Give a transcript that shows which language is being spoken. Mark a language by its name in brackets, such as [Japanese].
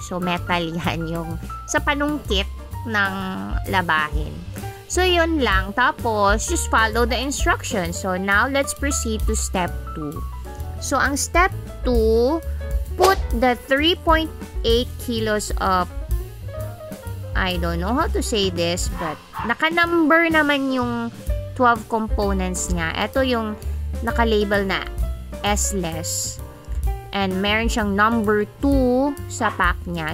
[Filipino] So, metal yan yung sa panungkit ng labahin. So, yun lang. [English] Tapos, just follow the instructions. So, now, let's proceed to step 2. So, ang step 2, put the 3.8 kilos of I don't know how to say this, but [Filipino] naka-number naman yung 12 components niya. Ito yung naka-label na S-less. And meron siyang number 2 sa pack niya.